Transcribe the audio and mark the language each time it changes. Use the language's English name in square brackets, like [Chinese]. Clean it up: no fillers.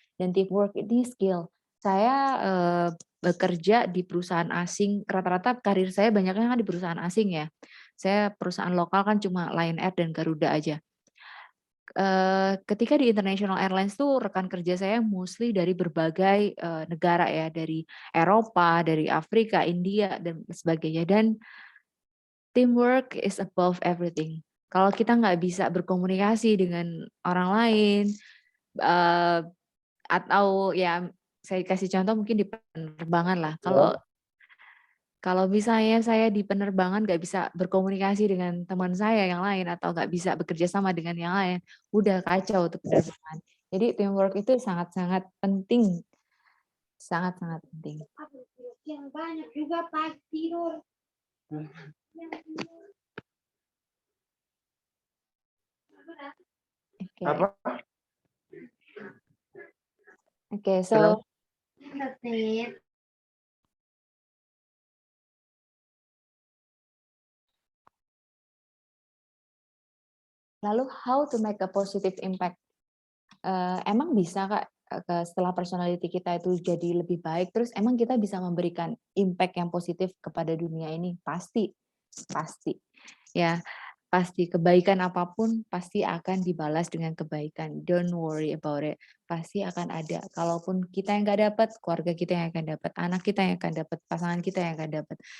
[Indonesian] Dan teamwork ini skill. Saya bekerja di perusahaan asing, rata-rata karir saya banyaknya kan di perusahaan asing ya. Saya perusahaan lokal kan cuma Lion Air dan Garuda aja. Ketika di International Airlines tuh rekan kerja saya mostly dari berbagai negara ya, dari Eropa, dari Afrika, India dan sebagainya. [English] Dan teamwork is above everything. [Indonesian] Kalau kita nggak bisa berkomunikasi dengan orang lain, atau ya saya kasih contoh mungkin di penerbangan lah. Kalau misalnya saya di penerbangan nggak bisa berkomunikasi dengan teman saya yang lain atau nggak bisa bekerja sama dengan yang lain, udah kacau tuh penerbangan. Jadi teamwork itu sangat-sangat penting, sangat-sangat penting. Yang banyak juga pas tidur. [English] Okay, so. Lalu how to make a positive impact? [Indonesian] Emang bisa Kak, setelah personality kita itu jadi lebih baik, terus emang kita bisa memberikan impact yang positif kepada dunia ini? Pasti. Ya, pasti kebaikan apapun pasti akan dibalas dengan kebaikan. [English] Don't worry about it. [Indonesian] Pasti akan ada. Kalaupun kita yang nggak dapat, keluarga kita yang akan dapat, anak kita yang akan dapat, pasangan kita yang akan dapat.